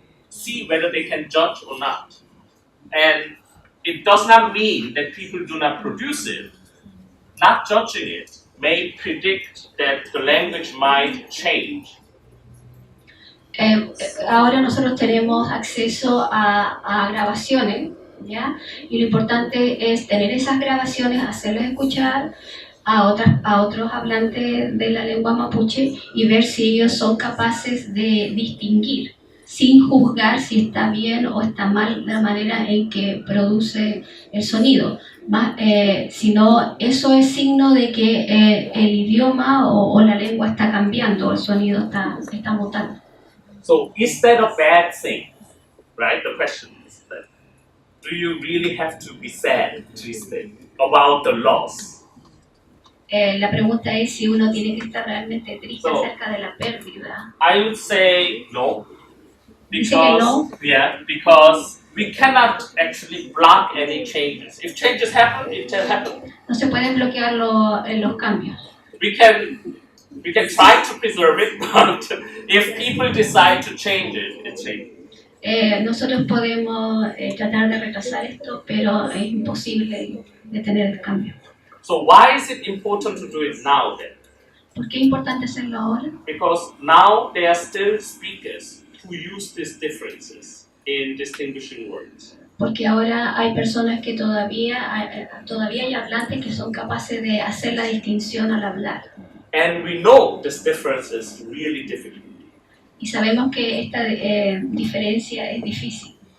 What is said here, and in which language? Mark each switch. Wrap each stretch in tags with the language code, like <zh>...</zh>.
<en>See whether they can judge or not. And it does not mean that people do not produce it. Not judging it may predict that the language might change.</en> <es>Ahora nosotros tenemos acceso a grabaciones, ¿ya? Y lo importante es tener esas grabaciones, hacerles escuchar a otros hablantes de la lengua mapuche y ver si ellos son capaces de distinguir, sin juzgar si está bien o está mal la manera en que produce el sonido. Sino eso es signo de que el idioma o la lengua está cambiando, el sonido está mutando.</es> <en>So is that a bad thing? Right? The question is that, do you really have to be sad, twisted about the loss?</en> <es>La pregunta es si uno tiene que estar realmente triste acerca de la pérdida.</es> <en>I would say no. Because we cannot actually block any changes. If changes happen, it will happen.</en> <es>No se pueden bloquear los cambios.</es> <en>We can try to preserve it, but if people decide to change it, it changes.</en> <es>Nosotros podemos tratar de retrasar esto, pero es imposible detener el cambio.</es> <en>So why is it important to do it now then?</en> <es>¿Por qué es importante hacerlo ahora?</es> <en>Because now there are still speakers who use these differences in distinguishing words.</en> <es>Porque ahora hay personas que todavía hay hablantes que son capaces de hacer la distinción al hablar.</es> <en>And we know this difference is really difficult.</en> <es>Y sabemos que esta diferencia es difícil.</es>